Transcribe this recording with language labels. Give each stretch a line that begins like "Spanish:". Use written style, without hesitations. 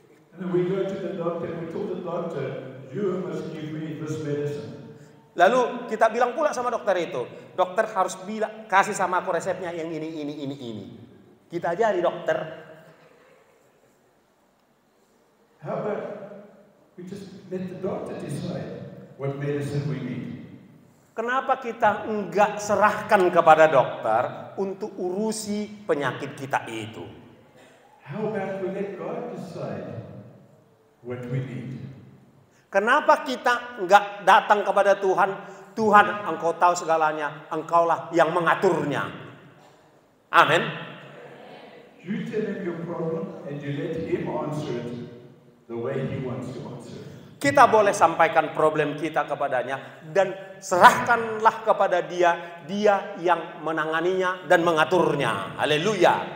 English: And then we go to the doctor and we told the doctor, you must give me this medicine.
Indonesian: Lalu kita bilang pula sama dokter itu, dokter harus kasih sama aku resepnya yang ini. Kita ajari dokter.
English: How about we just let the doctor decide what medicine we need?
Indonesian: Kenapa kita enggak serahkan kepada dokter untuk urusi penyakit kita itu?
English: How about we let God decide what we need?
Indonesian: Kenapa kita enggak datang kepada Tuhan? Tuhan, Engkau tahu segalanya, Engkaulah yang mengaturnya. Amin.
English: You tell him your problem and you let him answer it the way he wants to answer it.
Indonesian: Kita boleh sampaikan problem kita kepadanya dan serahkanlah kepada dia yang menanganinya dan mengaturnya. Haleluya.